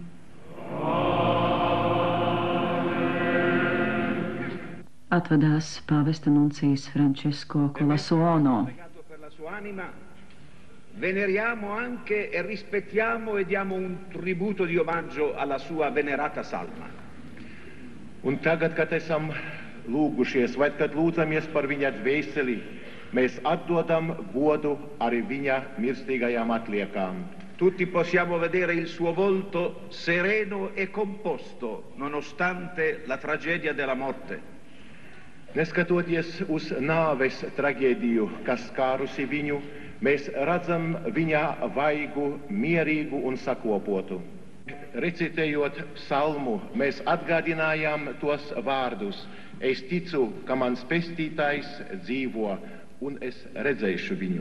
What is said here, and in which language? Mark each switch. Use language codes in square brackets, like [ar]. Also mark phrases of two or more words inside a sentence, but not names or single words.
[lv] Atvadās pāvesta nuncijs Francesco Colasuono. [it] Veneriamo anche e rispettiamo e diamo un tributo di omaggio alla sua venerata salma. [lv] Un tagad, kad esam lūgušies, vai kad lūdzamies par viņa dvēseli, mēs atdodam godu arī viņa mirstīgajām atliekām. [it] Tutti possiamo vedere il suo volto sereno e composto, nonostante la tragedia della morte. [lv] Neskatoties uz nāves traģēdiju, kas skārusi viņu, mēs redzam viņa vaigu, mierīgu un sakopotu. Recitējot psalmu, mēs atgādinājām tos vārdus: es ticu, ka mans pestītājs dzīvo, un es redzēšu viņu.